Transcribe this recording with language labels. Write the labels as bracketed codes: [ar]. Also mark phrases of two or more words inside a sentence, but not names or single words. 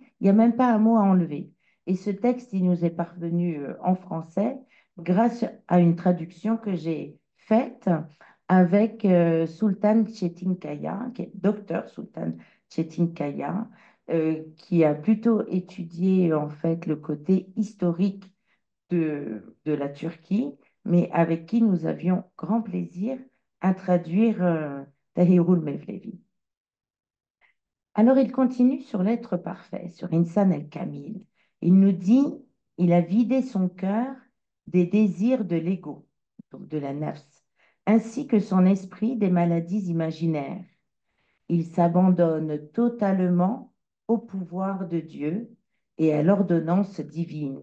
[fr] Il n'y a même pas un mot à enlever. Et ce texte, il nous est parvenu en français grâce à une traduction que j'ai faite avec Sultan Çetinkaya, qui est docteur Sultan Çetinkaya, qui a plutôt étudié en fait le côté historique de la Turquie, mais avec qui nous avions grand plaisir à traduire Tahirul Mevlevi. Alors il continue sur l'être parfait, sur [ar] إنسان الكامل. [fr] Il nous dit, il a vidé son cœur des désirs de l'ego, donc de la nafs, ainsi que son esprit des maladies imaginaires. Il s'abandonne totalement au pouvoir de Dieu et à l'ordonnance divine.